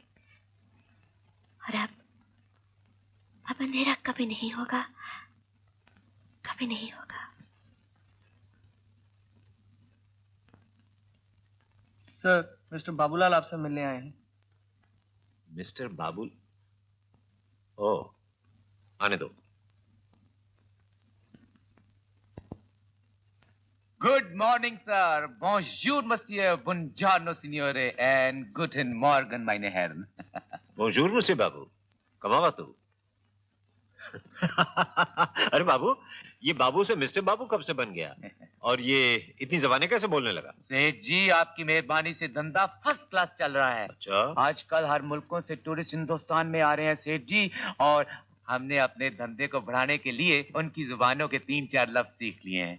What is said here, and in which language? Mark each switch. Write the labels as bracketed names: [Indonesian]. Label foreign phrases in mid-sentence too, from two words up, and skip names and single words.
[Hindi] और अब अंधेरा कभी नहीं होगा, कभी नहीं होगा। सर, मिस्टर बाबूलाल आपसे मिलने आए हैं। मिस्टर बाबुल? ओह, आने दो। [English] Good morning, sir. [French] Bonjour, monsieur. [Italian] Buongiorno, signore. [German] And guten Morgen, meine Herren. [French] Bonjour, monsieur बाबू। [Hindi] कमावा तू। अरे बाबू, ये बाबू से मिस्टर बाबू कब से बन गया? और ये इतनी ज़बानें कैसे बोलने लगा? सेठ जी, आपकी मेहरबानी से धंधा [English] first class [Hindi] चल रहा है। अच्छा। आजकल हर मुल्कों से टूरिस्ट हिंदुस्तान में आ रहे हैं सेठ जी, और हमने अपने धंधे को बढ़ाने के लिए उनकी जुबानों के 3-4 लफ्ज सीख लिए हैं।